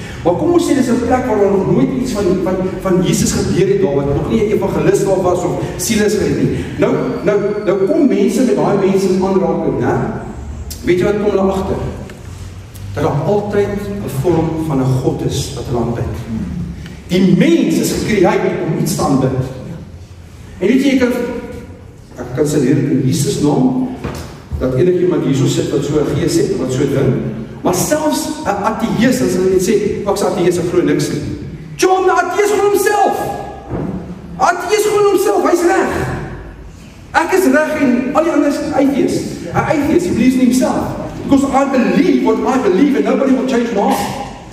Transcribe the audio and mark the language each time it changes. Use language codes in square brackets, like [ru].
[af] Maar kom ons sê, dis 'n plek waar nog nooit iets van Jesus gebeur het daar, wat nog nie 'n evangelis daar was of Silas gered nie. Nou kom mense met daai mense in aanraking, né? Weet jy wat kom hulle agter? Dat daar altyd 'n vorm van 'n God is wat hulle aanbid. Die mens is gecreëer om iets te aanbid. En weet jy, ek kan sê in Jesus naam, dat enigiemand hierso sit wat so 'n gees het, wat so ding, maar selfs 'n ateïs, as hulle net sê, ek's ateïs, ek glo niks nie. John, 'n ateïs glo homself. Ateïs glo homself, hy's reg. Ek is reg en al die ander is ateïs. [en] 'n ateïs, he believes in himself. Because I believe what I believe and nobody will change my heart.